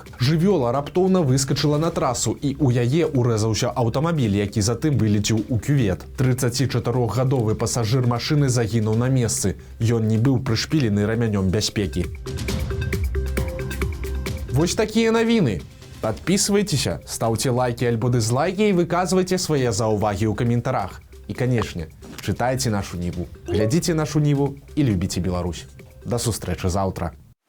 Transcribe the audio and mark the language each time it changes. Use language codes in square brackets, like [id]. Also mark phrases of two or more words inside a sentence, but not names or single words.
[be] Жывёла раптоўна выскачыла на трасу, і ў яе урэзаўся аўтамабіль, які затым вылеціў у кювет. 34-гадовы пасажыр машыны загінуў на месцы. Ён не быў прышпілены рамянём бяспекі. Вось такія навіны. [ru] Подписывайтеся, ставьте лайки альбо дизлайки и выказывайте свои [be] заўвагі ў каментарах. [ru] И, конечно, читайте нашу Ниву, глядите нашу Ниву и любите Беларусь. [be] До сустрэчы заўтра.